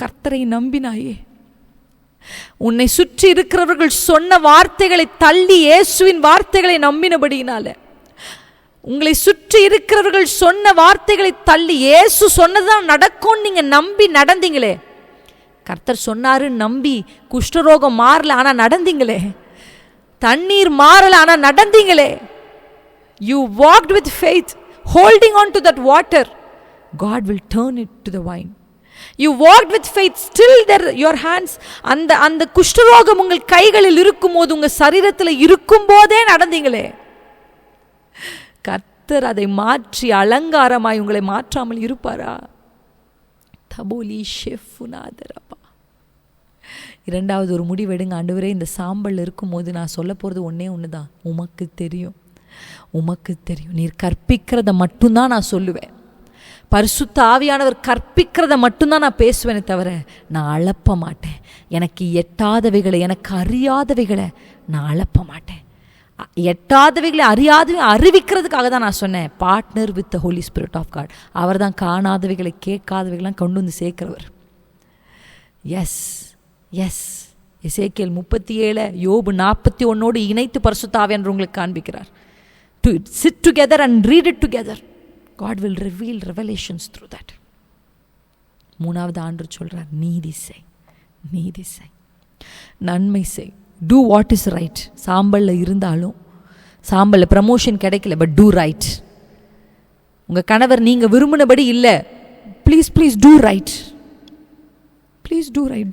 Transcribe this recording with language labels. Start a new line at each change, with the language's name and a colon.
Tamil: கர்த்தரை நம்பினாயே. உன்னை சுற்றி இருக்கிறவர்கள் சொன்ன வார்த்தைகளை தள்ளி இயேசுவின் வார்த்தைகளை நம்பினபடியினால, உங்களை சுற்றி இருக்கிறவர்கள் சொன்ன வார்த்தைகளை தள்ளி இயேசு சொன்னதுதான் நடக்கும் நீங்க நம்பி நடந்தீங்களே. கர்த்தர் சொன்னாரு நம்பி குஷ்டரோகம் மாறல, ஆனா நடந்தீங்களே. தண்ணீர் மாறல, ஆனா நடந்தீங்களே.
English: You walked with faith, holding on to that water. God will turn it to the wine. You walked with faith, still there your hands.
Tamil: அந்த குஷ்டரோகம் உங்கள் கைகளில் இருக்கும்போது, உங்க சரீரத்தில் இருக்கும் போதே நடந்தீங்களே. கர்த்தர் அதை மாற்றி அலங்காரமாய் உங்களை மாற்றாமல் இருப்பாரா? தபோலி ஷெஃபுனாதரப்பா. இரண்டாவது ஒரு முடிவெடுங்க. ஆண்டவரே, இந்த சாம்பல் இருக்கும்போது நான் சொல்ல போகிறது ஒன்று தான். உமக்கு தெரியும், உமக்கு தெரியும். நீர் கற்பிக்கிறத மட்டும்தான் நான் சொல்லுவேன். பரிசுத்த ஆவியானவர் கற்பிக்கிறத மட்டும்தான் நான் பேசுவேனே தவிர நான் அளப்ப மாட்டேன். எனக்கு எட்டாதவைகளை, எனக்கு அறியாதவைகளை நான் அளப்ப மாட்டேன். எட்டாதவைகளை அறிவிக்கிறதுக்காக தான் நான் சொன்னேன்.
English: Partner with the Holy Spirit of God.
Tamil: அவர் தான் காணாதவைகளை கேட்காதவைகளாம் கொண்டு வந்து சேர்க்கிறவர். எஸ் எஸ் எசேக்கியேல் 37, யோபு 41 இணைத்து பரிசுத்த ஆவியானவர் உங்களுக்கு காண்பிக்கிறார்.
English: To sit together and read it together. God will reveal revelations through that.
Tamil: மூணாவது ஆண்டவர் சொல்றார், நீதி செய், நீதி செய், நன்மை செய்.
English: Do what is right.
Tamil: சாம்பலில் இருந்தாலும், சாம்பலில் ப்ரமோஷன் கிடைக்கல,
English: But do right.
Tamil: உங்கள் கணவர் நீங்கள் விரும்பினபடி இல்லை,
English: Please please do right, please do right.